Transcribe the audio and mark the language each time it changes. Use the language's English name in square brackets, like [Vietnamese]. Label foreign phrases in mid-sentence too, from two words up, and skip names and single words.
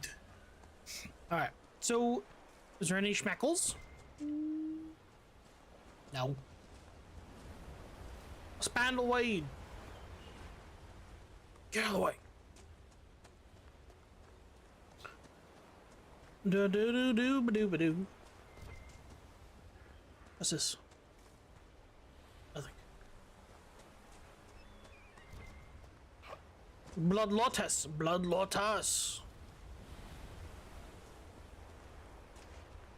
[English] Alright, so is there any schmeckles? No. Spandleweed. Get out of the way. Do do do do ba do ba do. What's this? Nothing. Blood lotus. Blood lotus.